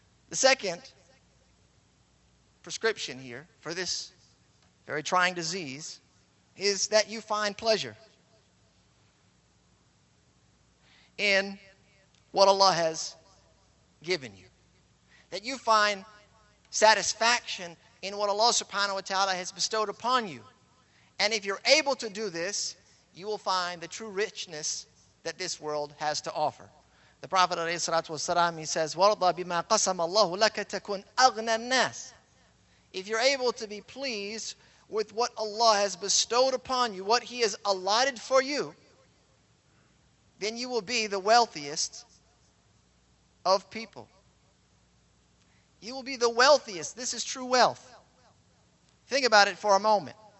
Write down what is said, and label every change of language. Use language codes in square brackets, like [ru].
[en] The second prescription here for this very trying disease is that you find pleasure in what Allah has given you. That you find satisfaction in what Allah subhanahu wa ta'ala has bestowed upon you. And if you're able to do this, you will find the true richness that this world has to offer. The Prophet ﷺ, he says, [ar] وَرْضَى بِمَا قَسَمَ اللَّهُ لَكَ تَكُنْ أَغْنَى النَّاسِ. [en] If you're able to be pleased with what Allah has bestowed upon you, what He has allotted for you, then you will be the wealthiest of people. You will be the wealthiest. This is true wealth. Think about it for a moment.